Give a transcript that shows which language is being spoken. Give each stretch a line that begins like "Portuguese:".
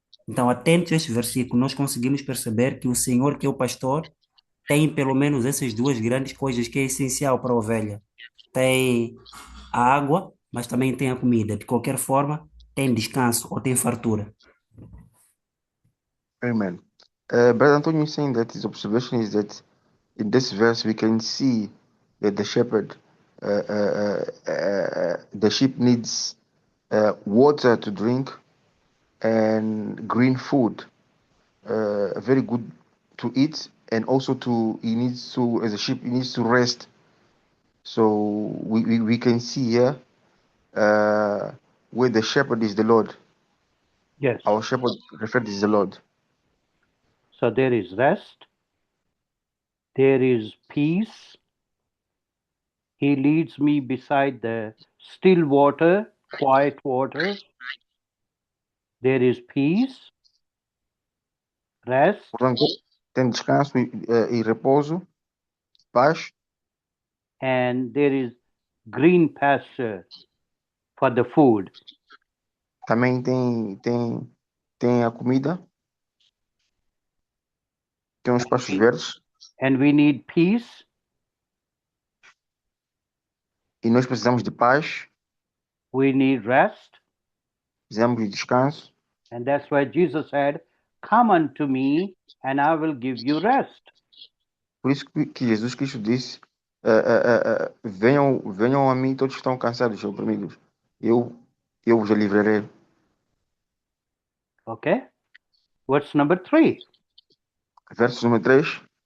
Portuguese: Então, atento a este versículo, nós conseguimos perceber que o Senhor, que é o pastor, tem pelo menos essas duas grandes coisas que é essencial para a ovelha. Tem a água, mas também tem a comida. De qualquer forma, tem descanso ou tem fartura. Amen.
English: Brother Antonio is saying that his observation is that in this verse we can see that the shepherd, the sheep needs water to drink and green food, very good to eat, and also he needs to, as a sheep, he needs to rest. So we can see here where the shepherd is the Lord. Yes. Our shepherd referred is the Lord. So there is rest, there is peace. He leads me beside the still water, quiet waters. There is peace, rest,
Portuguese: Portanto, tem descanso e repouso, paz,
English: and there is green pasture for the food.
Portuguese: também tem a comida, tem os pastos verdes,
English: And we need peace,
Portuguese: e nós precisamos de paz,
English: we need rest.
Portuguese: precisamos de descanso.
English: And that's why Jesus said, "Come unto me, and I will give you rest."
Portuguese: Por isso que Jesus Cristo disse, venham a mim todos que estão cansados e oprimidos, eu vos livrarei.
English: Okay? What's number 3?
Portuguese: Verso número 3.